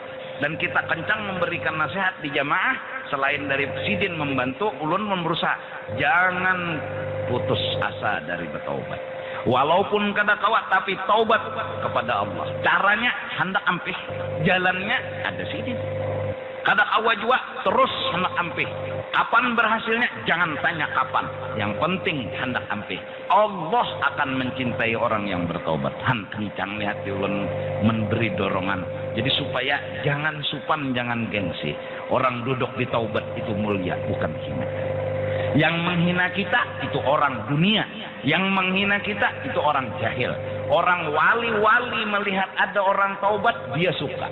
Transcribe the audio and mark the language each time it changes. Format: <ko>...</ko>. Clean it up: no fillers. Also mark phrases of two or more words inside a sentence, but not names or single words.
<id>Dan kita kencang memberikan nasihat di jamaah. Selain dari Sidin membantu, ulun berusaha jangan putus asa dari bertaubat. Walaupun kada kawat, tapi taubat kepada Allah. Caranya hendak ampih, jalannya ada Sidin.</id> <bjn>Kada kawa juga terus hendak ampih.</bjn> <id>Kapan berhasilnya? Jangan tanya kapan. Yang penting hendak ampih. Allah akan mencintai orang yang bertaubat. Han kencang lihat ulun memberi dorongan. Jadi supaya jangan supan, jangan gengsi. Orang duduk di taubat itu mulia, bukan hina. Yang menghina kita itu orang dunia. Yang menghina kita itu orang jahil. Orang wali-wali melihat ada orang taubat, dia suka.</id>